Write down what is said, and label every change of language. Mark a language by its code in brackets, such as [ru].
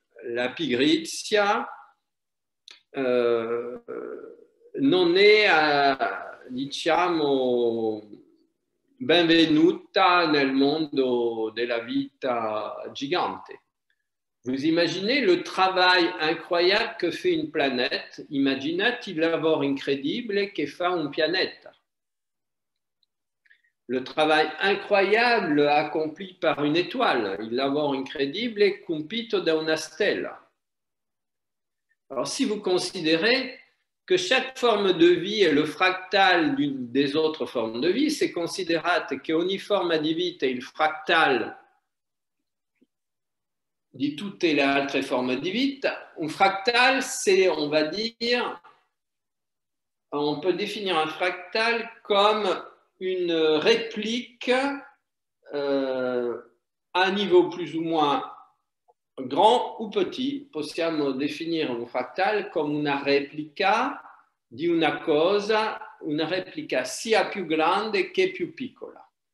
[it] La pigrizia non è, diciamo, benvenuta nel mondo della vita gigante. [fr] Vous imaginez le travail incroyable que fait une planète? [it] Immaginate il lavoro incredibile che fa un pianeta. [fr] Le travail incroyable accompli par une étoile, [it] il lavoro incredibile compito da una stella. [fr] Alors, si vous considérez que chaque forme de vie est le fractal des autres formes de vie, c'est [it] considerate che ogni forma di vita [fr] è il fractal di tutte le altre forme di vita. Un fractal, c'est, on va dire, on peut définir un fractal comme une réplique à un niveau plus ou moins grand ou petit. [it] Possiamo definire un fractal come una replica di una cosa, una replica sia più grande che più piccola.